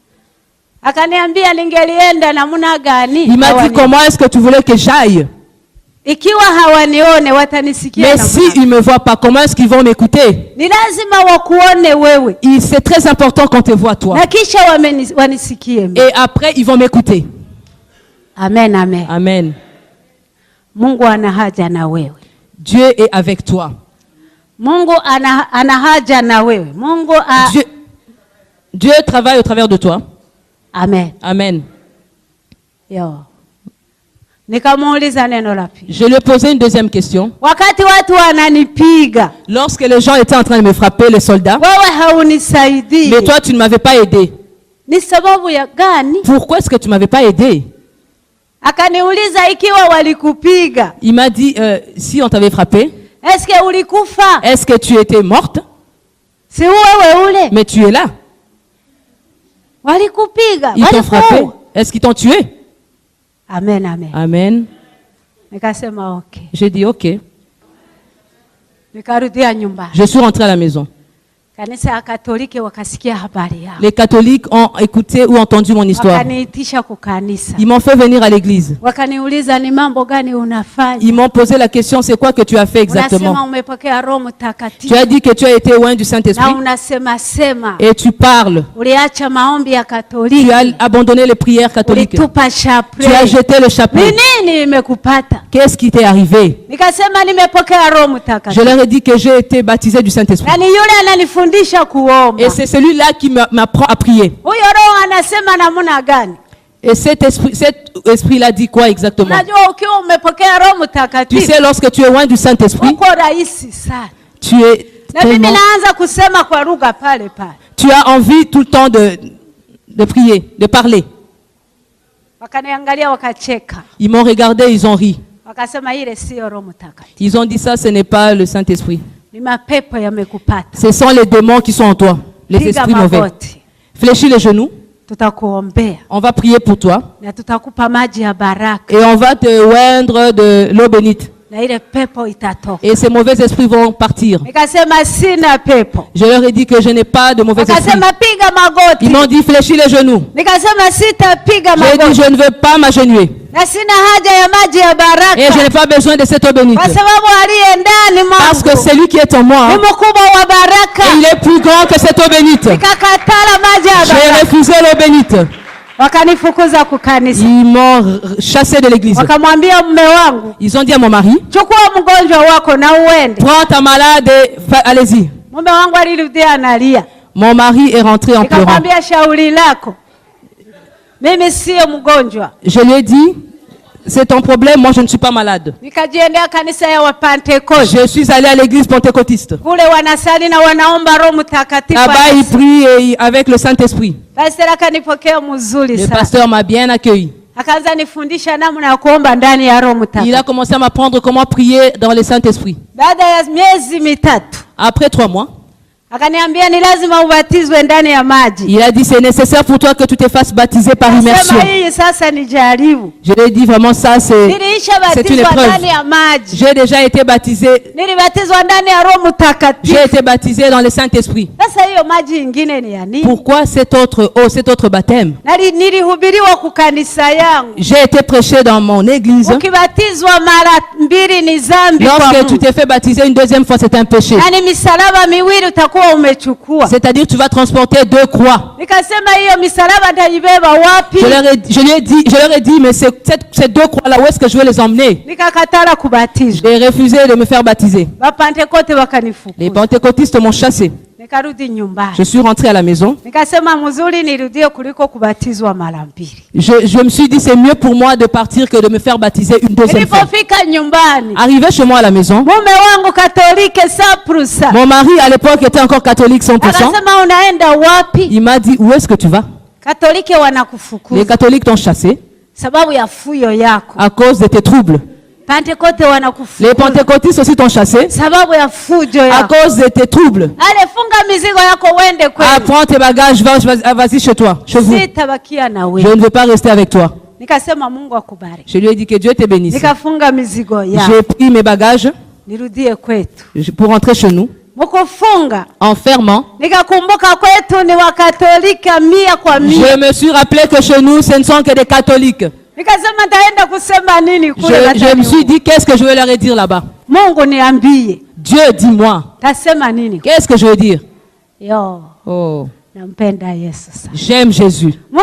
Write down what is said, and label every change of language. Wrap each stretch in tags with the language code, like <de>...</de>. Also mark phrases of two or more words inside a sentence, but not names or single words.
<fr>Il m'a dit comment est-ce que tu voulais que j'aille? Mais s'ils ne me voient pas, comment est-ce qu'ils vont m'écouter? C'est très important qu'on te voit toi. Et après, ils vont m'écouter. Amen, amen. Amen.</fr> <sw>Mungu ana haja na wewe.</sw> <fr>Dieu est avec toi.</fr> <sw>Mungu ana haja na wewe. Mungu</sw> <fr>Dieu travaille au travers de toi. Amen. Amen. Yo.</fr> <sw>Nikamuuliza neno la pili.</sw> <fr>Je lui ai posé une deuxième question.</fr> <sw>Wakati watu wananipiga.</sw> <fr>Lorsque les gens étaient en train de me frapper, les soldats.</fr> <sw>Wewe haunisaidii.</sw> <fr>Mais toi tu ne m'avais pas aidé.</fr> <sw>Ni sababu ya gani?</sw> <fr>Pourquoi est-ce que tu m'avais pas aidé?</fr> <sw>Akaniuliza ikiwa walikupiga.</sw> <fr>Il m'a dit si on t'avait frappé. Est-ce que</fr> <sw>ulikufa?</sw> <fr>Est-ce que tu étais morte?</fr> <sw>Si wewe ule.</sw> <fr>Mais tu es là.</fr> <sw>Walikupiga.</sw> <fr>Ils t'ont frappé. Est-ce qu'ils t'ont tué? Amen, amen. Amen.</fr> <sw>Nikasema okay.</sw> <fr>J'ai dit ok.</fr> <sw>Nikarudia nyumbani.</sw> <fr>Je suis rentré à la maison.</fr> <sw>Kanisa ya Katoliki wakasikia habari yao.</sw> <fr>Les catholiques ont écouté ou entendu mon histoire.</fr> <sw>Wakaniitisha kukanisa.</sw> <fr>Ils m'ont fait venir à l'église.</fr> <sw>Wakaniuliza ni mambo gani unafanya?</sw> <fr>Ils m'ont posé la question, c'est quoi que tu as fait exactement?</fr> <sw>Unasema umepokea Roho Mtakatifu.</sw> <fr>Tu as dit que tu as été loin du Saint-Esprit.</fr> <sw>Na unasema sema.</sw> <fr>Et tu parles.</fr> <sw>Uliacha maombi ya Katoliki.</sw> <fr>Tu as abandonné les prières catholiques.</fr> <sw>Ulitupa chapelet.</sw> <fr>Tu as jeté le chapelet.</fr> <sw>Nini imekupata?</sw> <fr>Qu'est-ce qui t'est arrivé?</fr> <sw>Nikasema nimepokea Roho Mtakatifu.</sw> <fr>Je leur ai dit que j'ai été baptisé du Saint-Esprit.</fr> <sw>Na ni yule ananifundisha kuomba.</sw> <fr>Et c'est celui-là qui m'apprend à prier.</fr> <sw>Huyo Roho anasema namna gani?</sw> <fr>Et cet esprit-là dit quoi exactement?</fr> <sw>Unajua ukiwa umepokea Roho Mtakatifu.</sw> <fr>Tu sais, lorsque tu es loin du Saint-Esprit,</fr> <sw>uko rahisi sana.</sw> <fr>Tu es</fr> <sw>na mimi naanza kusema kwa lugha pale pale.</sw> <fr>Tu as envie tout le temps de prier, de parler.</fr> <sw>Wakaniangalia wakacheka.</sw> <fr>Ils m'ont regardé, ils ont ri.</fr> <sw>Wakasema ile sio Roho Mtakatifu.</sw> <fr>Ils ont dit ça, ce n'est pas le Saint-Esprit.</fr> <sw>Ni mapepo yamekupata.</sw> <fr>Ce sont les démons qui sont en toi, les esprits mauvais. Fléchis les genoux.</fr> <sw>Tutakuombea.</sw> <fr>On va prier pour toi.</fr> <sw>Na tutakupa maji ya baraka.</sw> <fr>Et on va te oindre de l'eau bénite.</fr> <sw>Na ile pepo itatoka.</sw> <fr>Et ces mauvais esprits vont partir.</fr> <sw>Nikasema sina pepo.</sw> <fr>Je leur ai dit que je n'ai pas de mauvais esprits.</fr> <sw>Wakasema piga magoti.</sw> <fr>Ils m'ont dit fléchis les genoux.</fr> <sw>Nikasema sitapiga magoti.</sw> <fr>J'ai dit je ne veux pas m'agenouiller.</fr> <sw>Na sina haja ya maji ya baraka.</sw> <fr>Et je n'ai pas besoin de cette eau bénite.</fr> <sw>Kwa sababu aliye ndani mwangu.</sw> <fr>Parce que celui qui est en moi,</fr> <sw>ni mkubwa wa baraka.</sw> <fr>Et il est plus grand que cette eau bénite.</fr> <sw>Nikakatala maji ya baraka.</sw> <fr>J'ai refusé l'eau bénite.</fr> <sw>Wakanifukuza kukanisa.</sw> <fr>Ils m'ont chassé de l'église.</fr> <sw>Wakamwambia mume wangu.</sw> <fr>Ils ont dit à mon mari,</fr> <sw>chukua mgonjwa wako na uende.</sw> <fr>Prends ta malade et allez-y.</fr> <sw>Mume wangu alirudia analia.</sw> <fr>Mon mari est rentré en pleurant.</fr> <sw>Nikamwambia shauri lako. Mimi sio mgonjwa.</sw> <fr>Je lui ai dit, c'est ton problème, moi je ne suis pas malade.</fr> <sw>Nikajiendea kanisa ya Wapentekoste.</sw> <fr>Je suis allé à l'église pentecôtiste.</fr> <sw>Kule wanasali na wanaomba Roho Mtakatifu.</sw> <fr>Là-bas ils prient avec le Saint-Esprit.</fr> <sw>Pastor akanipokea mzuri sana.</sw> <fr>Le pasteur m'a bien accueilli.</fr> <sw>Akaanza nifundisha namna ya kuomba ndani ya Roho Mtakatifu.</sw> <fr>Il a commencé à m'apprendre comment prier dans le Saint-Esprit.</fr> <sw>Baada ya miezi mitatu.</sw> <fr>Après 3 mois.</fr> <sw>Akaniambia ni lazima ubatizwe ndani ya maji.</sw> <fr>Il a dit c'est nécessaire pour toi que tu te fasses baptiser par immersion.</fr> <sw>Sasa ni jaribu.</sw> <fr>Je lui ai dit vraiment ça c'est une épreuve. J'ai déjà été baptisé.</fr> <sw>Nilibatizwa ndani ya Roho Mtakatifu.</sw> <fr>J'ai été baptisé dans le Saint-Esprit.</fr> <sw>Sasa hiyo maji ingine ni ya nini?</sw> <fr>Pourquoi cet autre baptême?</fr> <sw>Nilihubiriwa kwa kanisa yangu.</sw> <fr>J'ai été prêché dans mon église.</fr> <sw>Ukibatizwa mara mbili ni dhambi kwa Mungu.</sw> <fr>Lorsque tu t'es fait baptiser une deuxième fois, c'est un péché.</fr> <sw>Na ni misalaba miwili utakuwa umechukua.</sw> <fr>C'est-à-dire tu vas transporter 2 croix.</fr> <sw>Nikasema hiyo misalaba nitaibeba wapi?</sw> <fr>Je leur ai dit mais ces 2 croix là où est-ce que je vais les emmener?</fr> <sw>Nikakatala kubatizwa.</sw> <fr>J'ai refusé de me faire baptiser.</fr> <sw>Wapentekoste wakanifukuza.</sw> <fr>Les pentecôtistes m'ont chassé.</fr> <sw>Nikarudi nyumbani.</sw> <fr>Je suis rentré à la maison.</fr> <sw>Nikasema mzuri nirudie kuliko kubatizwa mara mbili.</sw> <fr>Je me suis dit c'est mieux pour moi de partir que de me faire baptiser une deuxième fois.</fr> <sw>Nilipofika nyumbani.</sw> <fr>Arrivé chez moi à la maison.</fr> <sw>Mume wangu Katolike 100%.</sw> <fr>Mon mari à l'époque était encore catholique 100%.</fr> <sw>Akasema unaenda wapi?</sw> <fr>Il m'a dit où est-ce que tu vas?</fr> <sw>Katolike wanakufukuza.</sw> <fr>Les catholiques t'ont chassé.</fr> <sw>Sababu ya fuyo yako.</sw> <fr>À cause de tes troubles.</fr> <sw>Pentecote wanakufukuza.</sw> <fr>Les pentecôtistes aussi t'ont chassé.</fr> <sw>Sababu ya fujo yako.</sw> <fr>À cause de tes troubles.</fr> <sw>Ale funga mizigo yako uende kwenu.</sw> <fr>Prends tes bagages, vas-y chez toi, chez vous.</fr> <sw>Sitabakia na wewe.</sw> <fr>Je ne veux pas rester avec toi.</fr> <sw>Nikasema Mungu akubariki.</sw> <fr>Je lui ai dit que Dieu te bénisse.</fr> <sw>Nikafunga mizigo yako.</sw> <fr>J'ai pris mes bagages.</fr> <sw>Nirudie kwetu.</sw> <fr>Pour rentrer chez nous.</fr> <sw>Mukufunga.</sw> <fr>En fermant.</fr> <sw>Nikakumbuka kwetu ni Wakatolika 100%.</sw> <fr>Je me suis rappelé que chez nous ce ne sont que des catholiques. Je me suis dit, qu'est-ce que je vais leur dire là-bas? Dieu, dis-moi. Qu'est-ce que je veux dire? Oh. J'aime Jésus.</fr>